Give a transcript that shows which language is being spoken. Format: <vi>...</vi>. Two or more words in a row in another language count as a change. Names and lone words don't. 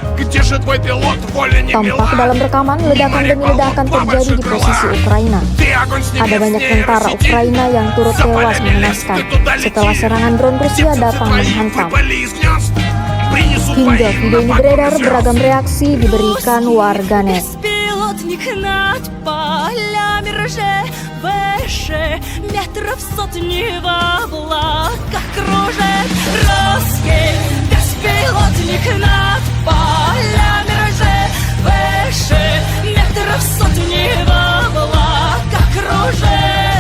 <id>Tampak dalam rekaman ledakan demi ledakan terjadi di posisi Ukraina. Ada banyak tentara Ukraina yang turut tewas mengenaskan setelah serangan drone Rusia datang menghantam. Hingga video ini beredar, beragam reaksi diberikan warganet.</id> <ru>Над полями рже, выше метров сотни в облаках кружит русский беспилотник над полями рже, выше метров сотни в облаках кружит.</ru>